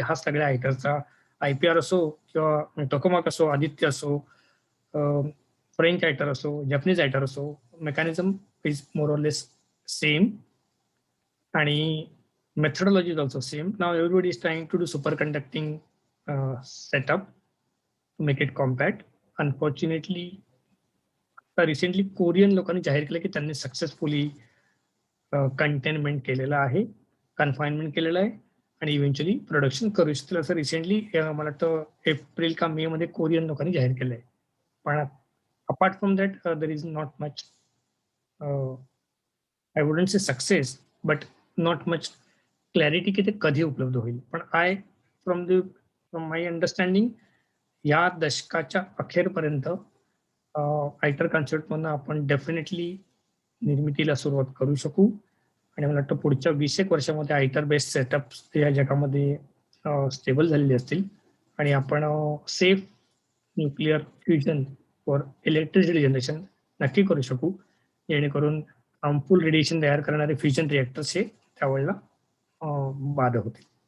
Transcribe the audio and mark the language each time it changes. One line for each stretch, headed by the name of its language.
Marathi: हा सगळ्या आयटरचा IPR असो किंवा टोकामाक असो, आदित्य असो, फ्रेंच आयटर असो, जपनीज आयटर असो,
English: Mechanism is more or less same. आणि methodology is also same. Now everybody is trying to do superconducting setup to make it compact.
Marathi: Unfortunately, recently Korean लोकांनी जाहीर केलं की त्यांनी सक्सेसफुली कंटेनमेंट केलेलं आहे, कन्फाइनमेंट केलेलं आहे आणि इव्हेंच्युअली प्रोडक्शन करू शकतील असं रिसेंटली मला वाटतं एप्रिल का मे मध्ये कोरियन लोकांनी जाहीर केलंय.
English: पण apart from that there is not much, I wouldn't say success but not much clarity
Marathi: की ते कधी उपलब्ध होईल. पण
English: from my understanding
Marathi: या दशकाच्या अखेरपर्यंत आयटर कॉन्सेप्टमधून आपण डेफिनेटली निर्मितीला सुरुवात करू शकू. आणि मला वाटतं पुढच्या 20 वर्षामध्ये आयटर बेस्ड सेटअप या जगामध्ये स्टेबल झालेले असतील आणि आपण
English: safe nuclear fusion for electricity generation
Marathi: नक्की करू शकू, जेणेकरून हार्मफुल रेडिएशन तयार करणारे फ्युजन रिएक्टर्स हे त्यावेळेला बाद होतील.